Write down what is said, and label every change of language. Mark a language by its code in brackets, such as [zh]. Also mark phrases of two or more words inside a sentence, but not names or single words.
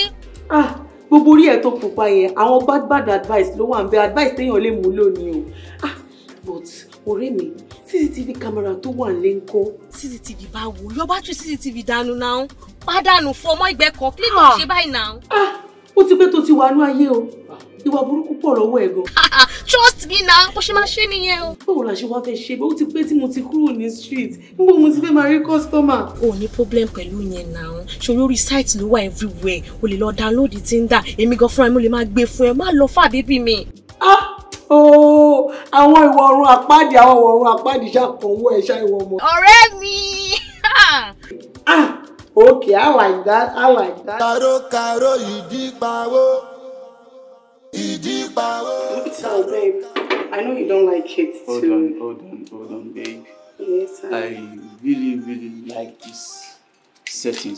[yo] Gbogbo orí ẹ̀ tó pupa yẹn àwọn [en] bad advice [yo] ló wà ń bẹ advice téèyàn lè mú lónìí o. But ọ̀rẹ́ mi [en] CCTV camera [yo] tó wà nílé ńkọ́. CCTV báwo yọ bá tún CCTV dànù náà pàdánù fún ọmọ ìgbẹ́ kan kí ló ṣe báyìí náà. Ó ti pẹ́ tó ti wà ní ayé o ìwà burúkú pọ̀ lọ́wọ́ ẹ̀ gan. [en] Trust me now [yo] bó ṣe máa ṣe nìyẹn o. Báwo la ṣe wá fẹ́ ṣe bó ti pẹ́ tí mo ti kúrò ní street níbo mo ti fẹ́ máa rí customer. O ní problem pẹ̀lú yẹn náà ṣòro orí site ló wà everywhere o lè lọ download Tinder èmi gan fúnra mi mo lè máa gbé fún ẹ má lọ fà bébí mi. Àwọn ìwọ̀ ọ̀run àpáàdì ṣàkànwọ́ ẹ̀ ṣá ìwọ̀ ọmọ. Ọ̀rẹ́ mi. [en] Okay, I like that. Caro, Fidipawo. So, babe, I know you don't like it too. Hold on, babe. Yes, I really like this settings.